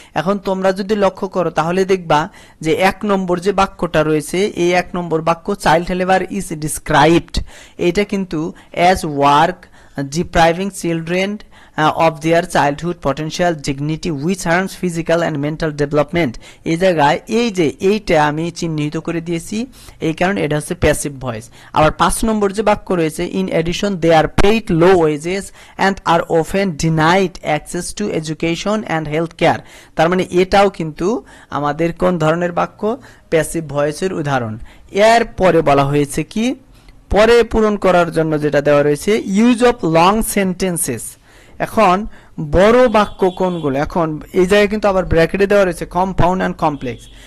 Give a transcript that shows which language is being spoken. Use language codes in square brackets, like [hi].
[bn] এখন তোমরা যদি লক্ষ্য করো তাহলে দেখবা যে 1 নম্বর যে বাক্যটা রয়েছে, এই 1 নম্বর বাক্য [en] child labour is described, [bn] এটা কিন্তু [en] As work depriving children of their childhood potential dignity which harms physical and mental development। [bn] এই জায়গায় এই যে এইটা আমি চিহ্নিত করে দিয়েছি, এই কারণে এটা হচ্ছে প্যাসিভ ভয়েস। আবার 5 নম্বর যে বাক্য রয়েছে [en] in addition they are paid low wages and are often denied access to education and health care। [bn] তার মানে এটাও কিন্তু আমাদের কোন ধরনের বাক্য? প্যাসিভ ভয়েসের উদাহরণ। এর পরে বলা হয়েছে কি, পরে পূরণ করার জন্য যেটা দেওয়া রয়েছে [en] Use of long sentences. [bn] এখন বড় বাক্য কোনগুলো? এখন এই জায়গায় কিন্তু আবার ব্র্যাকেটে দেওয়া রয়েছে কম্পাউন্ড অ্যান্ড কমপ্লেক্স।